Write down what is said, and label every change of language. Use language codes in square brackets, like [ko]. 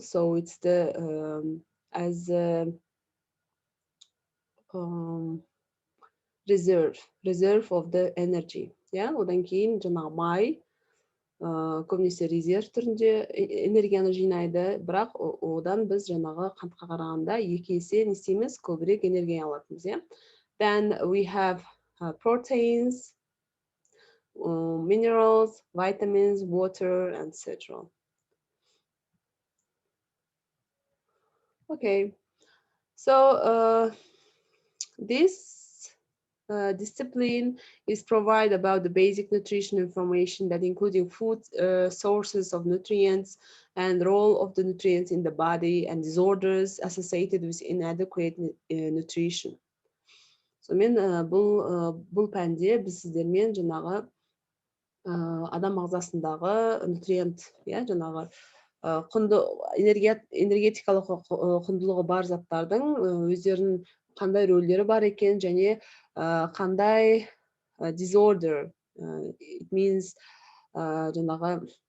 [en] So it's the as um, reserve of the energy. [kk] Yeah, одан кейін жаңағы май көбінесе резерв түрінде энергияны жинайды, бірақ одан біз жаңағы қантқа қарағанда 2 есе не істейміз, көбірек энергия алатынбыз, иә. [en] Then we have proteins, minerals, vitamins, water, etc. Okay, so this discipline is provide about the basic nutrition information that including food sources of nutrients and role of the nutrients in the body and disorders associated with inadequate nutrition. [kk] So мен бұл пәнде біз сіздермен жаңағы адам ағзасындағы нутриент, иә, жаңағы құнды энергетикалық құндылығы бар заттардың өздерінің қандай рөлдері бар екен, және қандай [en] disorder, it means [kk] жаңағы